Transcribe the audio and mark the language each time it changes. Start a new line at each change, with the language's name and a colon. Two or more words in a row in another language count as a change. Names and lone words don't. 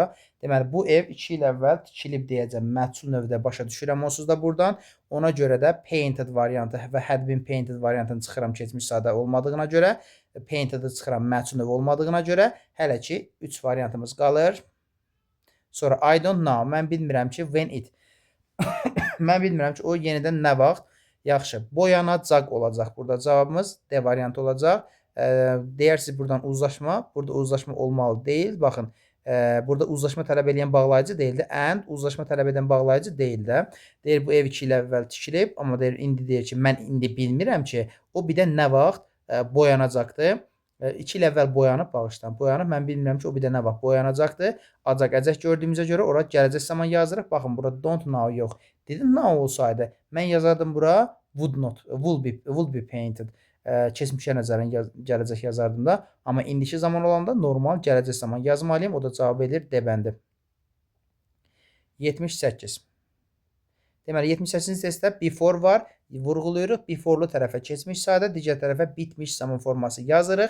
Azerbaijani: Deməli, bu ev 2 il əvvəl tikilib deyəcəm. Məhsul növdə başa düşürəm onsuz da buradan. Ona görə də painted variantı və
English: had been painted
Azerbaijani: variantını çıxıram keçmiş sadə olmadığına görə. Painted-ı çıxıram məhsul növ olmadığına görə. Hələ ki, 3 variantımız qalır.
English: Sonra I don't know.
Azerbaijani: Mən bilmirəm ki,
English: when it.
Azerbaijani: Mən bilmirəm ki, o yenidən nə vaxt. Yaxşı, boyanacaq olacaq. Burada cavabımız D variantı olacaq. Deyirsiniz buradan uzlaşma. Burada uzlaşma olmalı deyil. Baxın, burada uzlaşma tələb edən bağlayıcı deyildi. And uzlaşma tələb edən bağlayıcı deyil də. Deyir, bu ev 2 il əvvəl tikilib. Amma deyir, indi deyir ki, mən indi bilmirəm ki, o bir də nə vaxt boyanacaqdır. 2 il əvvəl boyanıb, bağışdan boyanıb. Mən bilmirəm ki, o bir də nə vaxt boyanacaqdır. Acaq əcək gördüyümüzə görə ora gələcək zaman yazırıq. Baxın, burada
English: don't know
Azerbaijani: yox.
English: Didn't know
Azerbaijani: olsaydı, mən yazardım bura
English: would not, will be painted.
Azerbaijani: Keçmişə nəzərən gələcək yazardım da. Amma indiki zaman olanda normal gələcək zaman yazmalıyım. O da cavab edir D bəndi. 78. Deməli, 78-ci testdə before var. Vurğuluyuruq. Before-lu tərəfə keçmiş sadə, digər tərəfə bitmiş zaman forması yazırıq.